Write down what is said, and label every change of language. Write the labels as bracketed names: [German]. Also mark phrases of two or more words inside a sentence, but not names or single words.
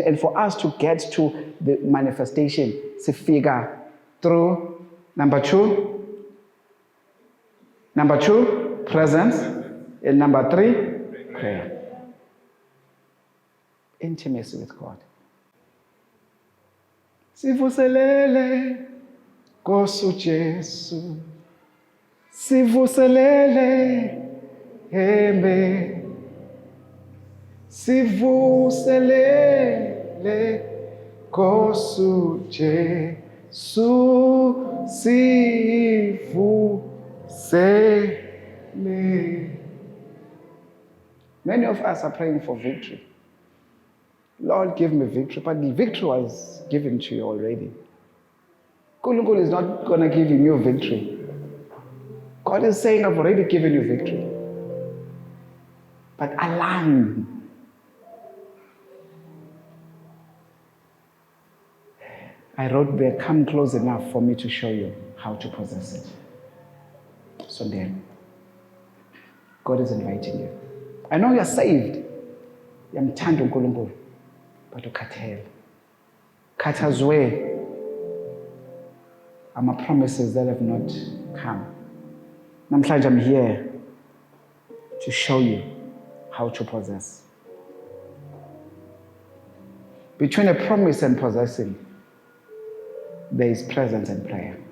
[English] And for us to get to the manifestation, it's a figure through number 2, presence, and number 3, prayer. Intimacy with God. [Swati] Sivuselele Kosu Jesu, sivuselele hembe, sivuselele Kosu Jesu, sivusele. [English] Many of us are praying for victory. Lord, give me victory, but the victory was given to you already. God is not going to give you new victory. God is saying, I've already given you victory. But align. I wrote there, come close enough for me to show you how to possess it. So then, God is inviting you. I know you're saved. [Swati] Yamthanda uNkulunkulu, but ukhathele. Khathazwe ama [English] promises that have not come. Namhlanje I'm here to show you how to possess. Between a promise and possessing, there is presence and prayer.